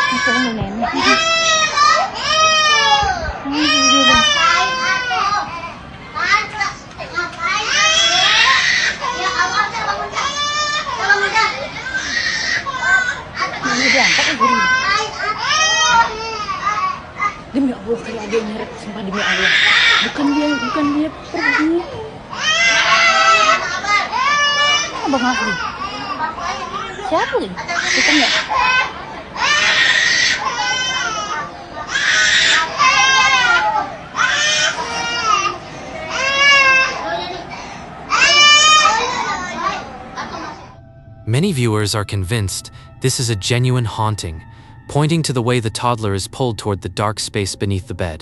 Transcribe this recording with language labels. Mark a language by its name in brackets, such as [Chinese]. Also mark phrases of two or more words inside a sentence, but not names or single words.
[Spanish] como nene. Ay, Dios. [Indonesian] Demi Allah, kalau ada yang nyeret, sumpah demi Allah. Bukan dia pergi. Abang Asli. Siapa ini? Bukan ya? [English] Many viewers are convinced this is a genuine haunting, pointing to the way the toddler is pulled toward the dark space beneath the bed.